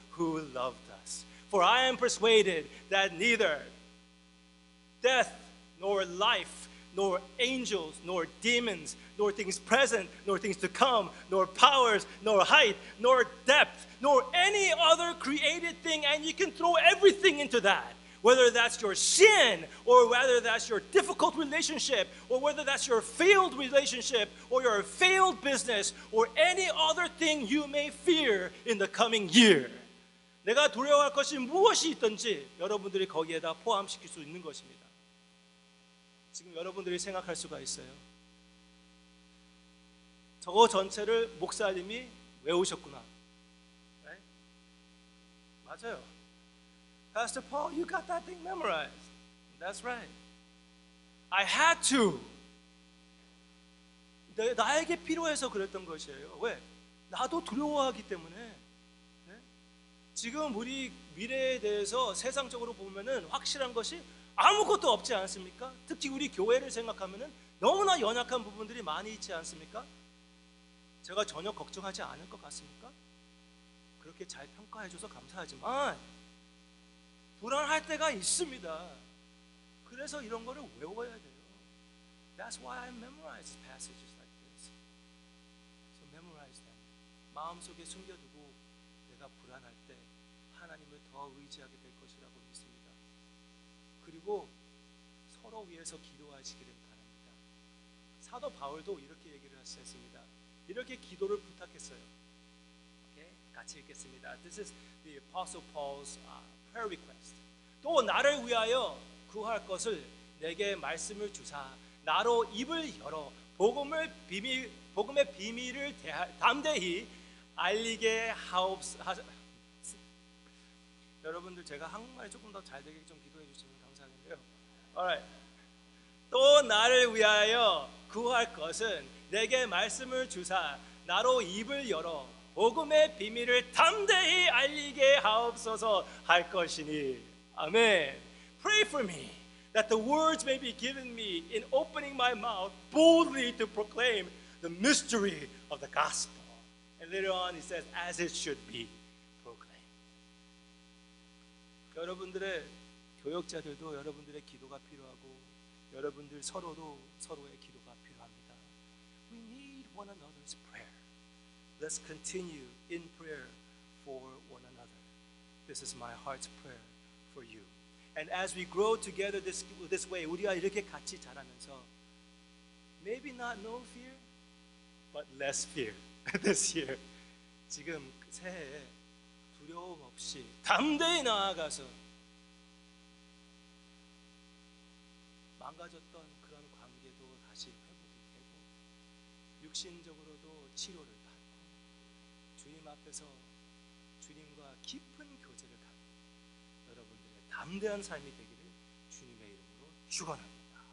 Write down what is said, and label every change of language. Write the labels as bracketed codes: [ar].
[en] who loved us. For I am persuaded that neither death, nor life, nor angels, nor demons, nor things present, nor things to come, nor powers, nor height, nor depth, nor any other created thing, and you can throw everything into that. Whether that's your sin, or whether that's your difficult relationship, or whether that's your failed relationship, or your failed business, or any other thing you may fear in the coming year. [ko] 내가 두려워할 것이 무엇이 있든지 여러분들이 거기에다 포함시킬 수 있는 것입니다. 지금 여러분들이 생각할 수가 있어요. 저거 전체를 목사님이 외우셨구나. [en] Right? [ko] 맞아요. [en] Pastor Paul, you got that thing memorized. That's right. I had to. [ko] 나에게 필요해서 그랬던 것이에요. 왜? 나도 두려워하기 때문에. 네? 지금 우리 미래에 대해서 세상적으로 보면은 확실한 것이 아무것도 없지 않습니까? 특히 우리 교회를 생각하면은 너무나 연약한 부분들이 많이 있지 않습니까? 제가 전혀 걱정하지 않을 것 같습니까? 그렇게 잘 평가해줘서 감사하지만 불안할 때가 있습니다. 그래서 이런 거를 외워야 돼요. [en] That's why I memorize passages like this. So memorize them. [ko] 마음속에 숨겨두고 내가 불안할 때 하나님을 더 의지하게 될 것이라고 믿습니다. 그리고 서로 위해서 기도하시기를 바랍니다. 사도 바울도 이렇게 얘기를 했습니다. 이렇게 기도를 부탁했어요. [en] Okay? [ko] 같이 읽겠습니다. [en] This is the Apostle Paul's prayer request. [ko] 또 나를 위하여 구할 것을 내게 말씀을 주사 나로 입을 열어 복음의 비밀을 담대히 알리게 하옵소서. 여러분들 제가 한국말이 조금 더 잘 되게 좀 기도해 주시면 감사하겠네요. [en] Alright. [ko] 또 나를 위하여 구할 것은 내게 말씀을 주사 나로 입을 열어 복음의 비밀을 담대히 알리게 하옵소서 할 것이니. 아멘. [en] Pray for me that the words may be given me in opening my mouth boldly to proclaim the mystery of the gospel. And later on he says, as it should be proclaimed. [ko] 여러분들의 교역자들도 여러분들의 기도가 필요하고 여러분들 서로도 서로의 기도가 필요합니다. [en] We need one another's prayer. Let's continue in prayer for one another. This is my heart's prayer for you. And as we grow together this way, [ko] 우리가 이렇게 같이 자라면서 [en] maybe not no fear, but less fear this year. [ko] 지금 새해에 두려움 없이 담대히 나아가서 망가졌던 그런 관계도 다시 회복이 되고 육신적으로도 치료를 받고 주님 앞에서 주님과 깊은 교제를 갖고 여러분들의 담대한 삶이 되기를 주님의 이름으로 축원합니다.